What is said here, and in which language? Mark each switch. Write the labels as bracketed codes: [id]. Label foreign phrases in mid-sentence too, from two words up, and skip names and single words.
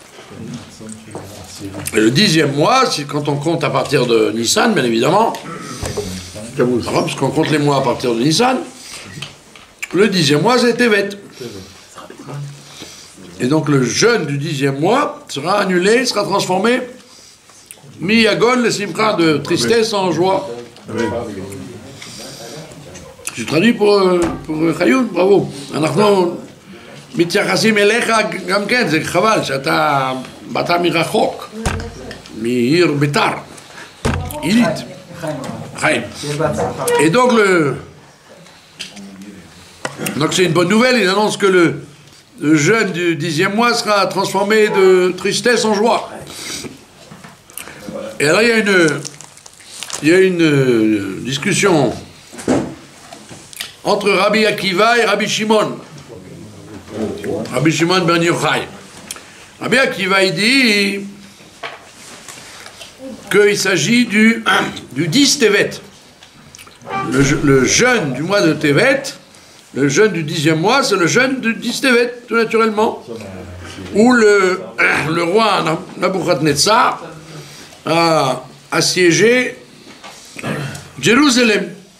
[fr] Et le 10e mois, c'est quand on compte à partir de Nissan, bien évidemment, parce qu'on compte les mois à partir de Nissan, le 10e mois, c'est Tevet. Et donc le jeûne du 10e mois sera annulé, sera transformé, [he] מיגון לשמחה, [fr] de tristesse en joie. J'ai traduit pour Chayoun, bravo. [he] אנחנו מתייחסים אליך גם כן, זה חבל שאתה באת מרחוק, מעיר ביתר, עילית, חיים. [fr] Et donc c'est une bonne nouvelle, il annonce que le jeûne du 10e mois sera transformé de tristesse en joie. Et alors il y a il y a une discussion entre Rabbi Akiva et Rabbi Shimon. Rabbi Shimon ben Yochai. Rabbi Akiva, il dit qu'il s'agit du 10 Tevet. Le jeûne du mois de Tevet, le jeûne du 10e mois, c'est le jeûne du 10 Tevet, tout naturellement. Où le roi Nabuchodonosor a assiégé Jérusalem.